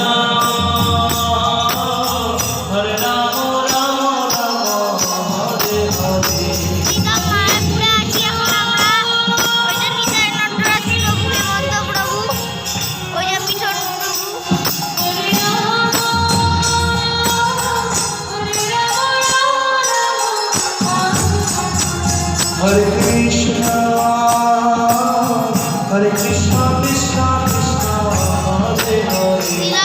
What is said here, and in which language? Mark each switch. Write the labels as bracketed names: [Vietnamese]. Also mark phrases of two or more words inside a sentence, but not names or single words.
[Sanskrit] Ram, Ram Ram, Hare Hare. [Bangla] শ্রীধাম মায়াপুরে আছি এখন আমরা। ওই যে নিতাই নটরাজ প্রভু, হেমন্ত প্রভু, ওই যে মিঠুন প্রভু। [Sanskrit] Hare Krishna, Hare Krishna, Krishna Krishna, Hare Hare, [Bangla] শ্রীলা